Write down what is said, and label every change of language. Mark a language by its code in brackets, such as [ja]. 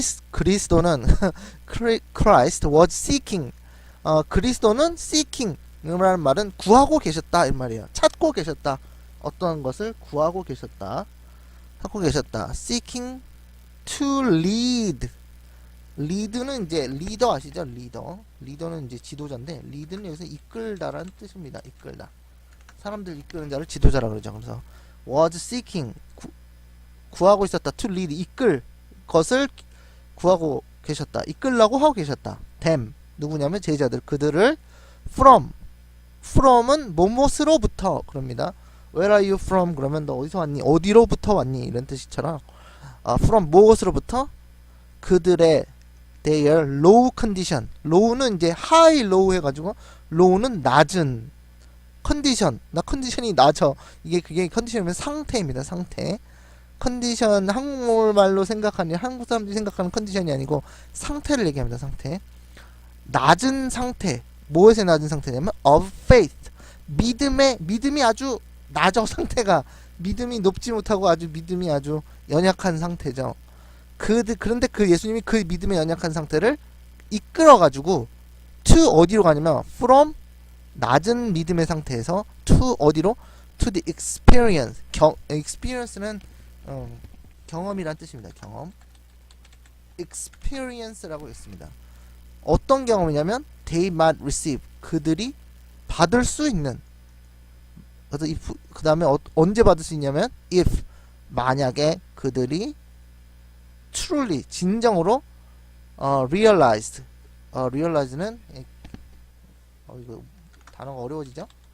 [ko] 그리스도는 [en] Christ was seeking. [ko] 그리스도는 seeking 이라는 말은 구하고 계셨다 이 말이에요. 찾고 계셨다. 어떤 것을 구하고 계셨다. 찾고 계셨다. [en] seeking to lead. [ko] lead는 이제 리더 아시죠? 리더는 이제 지도자인데, lead는 여기서 이끌다라는 뜻입니다. 이끌다. 사람들 이끄는 자를 지도자라 그러죠. 그래서 [en] was seeking, [ko] 구하고 있었다. [en] to lead, [ko] 이끌 것을 구하고 계셨다. 이끌라고 하고 계셨다. them, 누구냐면 제자들, 그들을 from은 뭐뭇으로부터 그럽니다. [en] Where are you from? [ko] 그러면 너 어디서 왔니? 어디로부터 왔니? 이런 뜻이처럼 from 무엇으로부터? 그들의 [en] their low condition. [ko] low는 이제 high low 해가지고 low는 낮은 컨디션. 나 컨디션이 낮아. 그게 컨디션이면 상태입니다. 상태. 컨디션 한국말로 생각하는, 한국 사람들이 생각하는 컨디션이 아니고 상태를 얘기합니다. 상태. 낮은 상태. 무엇의 낮은 상태냐면 [en] of faith. [ko] 믿음이 아주 낮아. 상태가 믿음이 높지 못하고 믿음이 아주 연약한 상태죠. 그런데 그 예수님이 그 믿음의 연약한 상태를 이끌어가지고 to 어디로 가냐면 from 낮은 믿음의 상태에서 to 어디로? [en] to the experience. experience는 [ko] 경험이란 뜻입니다. 경험. experience라고 했습니다. 어떤 경험이냐면 [en] they might receive. [ko] 그들이 받을 수 있는. 그래서 그 다음에 언제 받을 수 있냐면 if, 만약에 그들이 truly, 진정으로 realized. realize는 이거 단어가 어려워지죠?